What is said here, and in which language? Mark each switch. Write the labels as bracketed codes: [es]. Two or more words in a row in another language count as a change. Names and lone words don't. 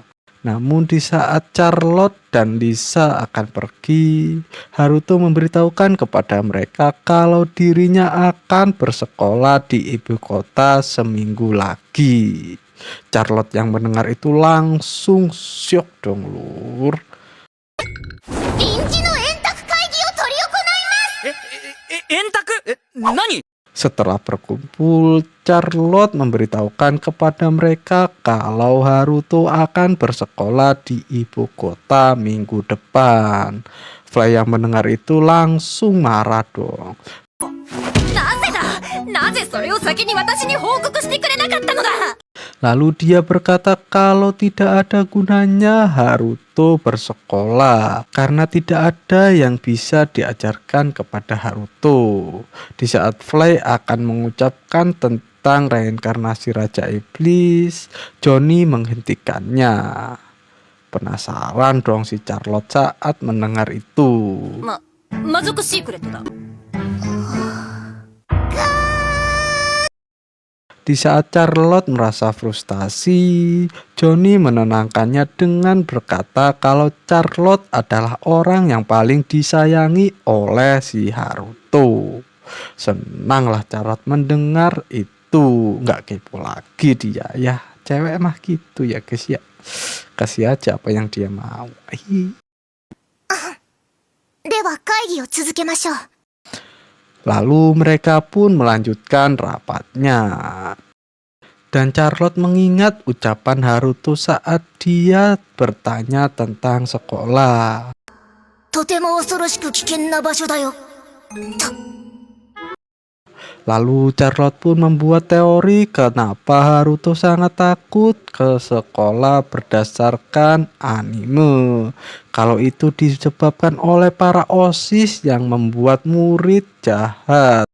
[id] Namun di saat Charlotte dan Lisa akan pergi, Haruto memberitahukan kepada mereka kalau dirinya akan bersekolah di ibu kota seminggu lagi. Charlotte yang mendengar itu langsung syok dong lur. [ja] 臨時の円卓会議を執り行います。円卓？何？ [id] Setelah berkumpul, Charlotte memberitahukan kepada mereka kalau Haruto akan bersekolah di ibu kota minggu depan. Fly yang mendengar itu langsung marah dong. [ja] なぜだ？なぜそれを先に私に報告してくれなかったのだ？ [id] Lalu dia berkata kalau tidak ada gunanya Haruto bersekolah karena tidak ada yang bisa diajarkan kepada Haruto. Di saat Fly akan mengucapkan tentang reinkarnasi Raja Iblis, Johnny menghentikannya. Penasaran dong si Charlotte saat mendengar itu. [ja] 魔族シークレットだ。 [id] Di saat Charlotte merasa frustasi, Johnny menenangkannya dengan berkata kalau Charlotte adalah orang yang paling disayangi oleh si Haruto. Senanglah Charlotte mendengar itu, nggak kepo lagi dia ya. Cewek mah gitu ya guys ya. Kasih aja apa yang dia mau. [ja] では会議を続けましょう。 [id] Lalu mereka pun melanjutkan rapatnya. Dan Charlotte mengingat ucapan Haruto saat dia bertanya tentang sekolah. [ja] とても恐ろしく危険な場所だよ。 [id] Lalu Charlotte pun membuat teori kenapa Haruto sangat takut ke sekolah berdasarkan anime. Kalau itu disebabkan oleh para OSIS yang membuat murid jahat.